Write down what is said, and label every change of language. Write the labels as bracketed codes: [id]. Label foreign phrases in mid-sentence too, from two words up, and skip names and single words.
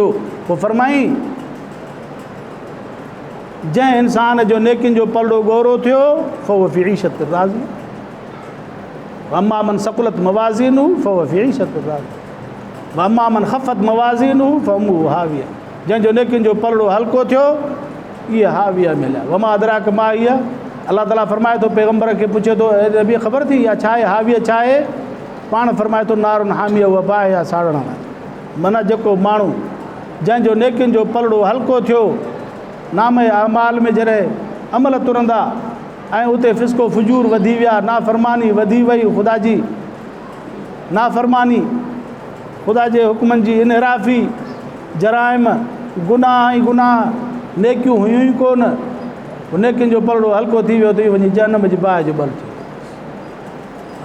[sd] पोइ फरमाई जंहिं इंसान जो नेकिन जो पलड़ो गौरो थियो [ar] فهو في عيشة راضية، أما من ثقلت موازينه فهو في عيشة راضية، أما من خفت موازينه فأمه هاوية. [sd] जंहिंजो नेकिन जो पलड़ो हल्को थियो इहे हाविया मिलिया। [ar] وما أدراك ما هيه, [sd] अल्लाह ताला फरमाए थो पैगम्बर खे पुछे थो नबी ख़बर थी इहा छा आहे, हाविया छा आहे? पाण फरमाए थो [ar] نار حامية, [sd] उहा बाहि या साड़ण वारी। माना जेको माण्हू जंहिंजो नेकिन जो पलड़ो हल्को थियो, नाम अमाल में जॾहिं अमल तुरंदा ऐं उते फिस्को फुजूर वधी विया, नाफ़रमानी वधी वई, ख़ुदा जी नाफ़रमानी, ख़ुदा जे हुक्मनि जी इनहराफ़ी, जराइम, गुनाह ई गुनाह, नेकियूं हुयूं ई कोन, नेकिन जो पलड़ो हल्को थी वियो त वञी जहन्नम जी बाहि जो बल थियो।